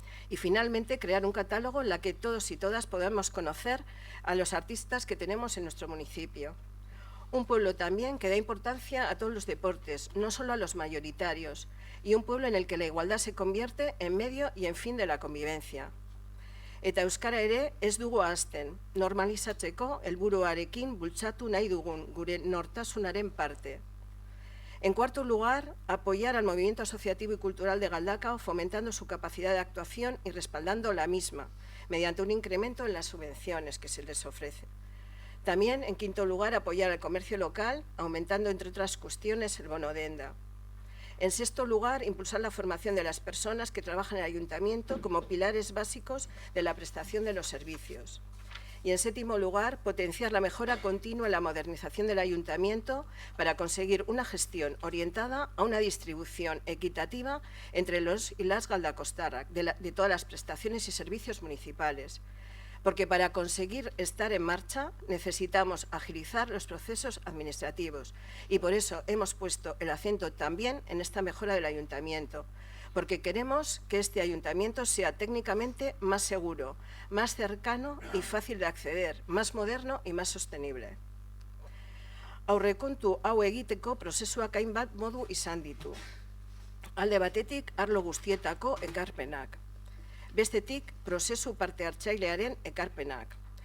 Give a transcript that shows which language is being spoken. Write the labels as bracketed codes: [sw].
[es] Y finalmente, crear un catálogo en la que todos y todas podamos conocer a los artistas que tenemos en nuestro municipio. Un pueblo también que da importancia a todos los deportes, no solo a los mayoritarios, y un pueblo en el que la igualdad se convierte en medio y en fin de la convivencia. [eu] Eta euskara ere ez dugu ahazten, normalizatzeko helburuarekin bultzatu nahi dugun gure nortasunaren parte. [es] En cuarto lugar, apoyar al movimiento asociativo y cultural de Galdakao, fomentando su capacidad de actuación y respaldando la misma, mediante un incremento en las subvenciones que se les ofrece. También, en quinto lugar, apoyar al comercio local, aumentando, entre otras cuestiones, el bono denda. En sexto lugar, impulsar la formación de las personas que trabajan en el ayuntamiento como pilares básicos de la prestación de los servicios. Y en séptimo lugar, potenciar la mejora continua en la modernización del ayuntamiento para conseguir una gestión orientada a una distribución equitativa entre los y las galdakostarrak de todas las prestaciones y servicios municipales. Porque para conseguir estar en marcha necesitamos agilizar los procesos administrativos, y por eso hemos puesto el acento también en esta mejora del ayuntamiento, porque queremos que este ayuntamiento sea técnicamente más seguro, más cercano y fácil de acceder, más moderno y más sostenible. [eu] Aurrekontu hau egiteko prozesuak hainbat modu izan ditu. Alde batetik, arlo guztietako ekarpenak. Bestetik, prozesu parte hartzailearen ekarpenak.